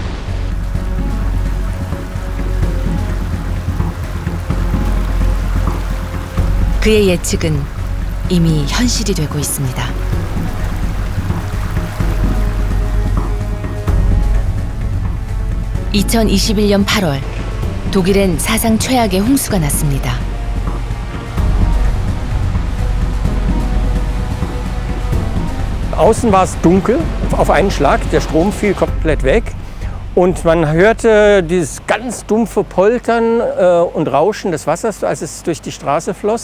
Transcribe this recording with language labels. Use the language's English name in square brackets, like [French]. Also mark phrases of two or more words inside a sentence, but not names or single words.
[Korean] 그의 예측은 이미 현실이 되고 있습니다. (2021년 8월) 독일엔 사상 최악의 홍수가 났습니다. [German] Außen war es dunkel, auf einen Schlag, der Strom fiel komplett weg und man hörte dieses ganz dumpfe Poltern und Rauschen des Wassers, als es durch die Straße floss.